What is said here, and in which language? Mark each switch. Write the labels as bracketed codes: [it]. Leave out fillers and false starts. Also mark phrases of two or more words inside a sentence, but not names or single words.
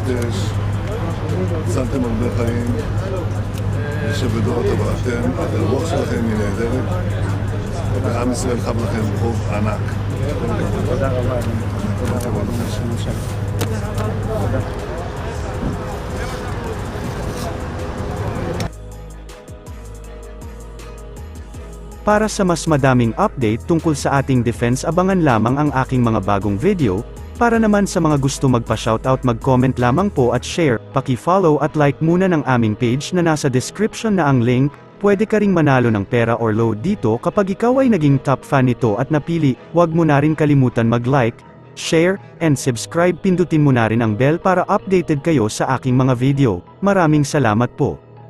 [he] אש, הצלתם הרבה חיים, שבדורות הבא אתם, הרוח שלכם היא נהדרת, ועם ישראל חב לכם חוב ענק. תודה רבה. [tl] Para sa mas madaming update tungkol sa ating defense, abangan lamang ang aking mga bagong video. Para naman sa mga gusto magpa-shoutout, mag-comment lamang po at share, paki-follow at like muna ng aming page na nasa description na ang link. Pwede ka ring manalo ng pera or load dito kapag ikaw ay naging top fan nito at napili. Huwag mo na rin kalimutan mag-like, [en] share, and subscribe. [tl] Pindutin mo na rin ang bell para updated kayo sa aking mga video. Maraming salamat po.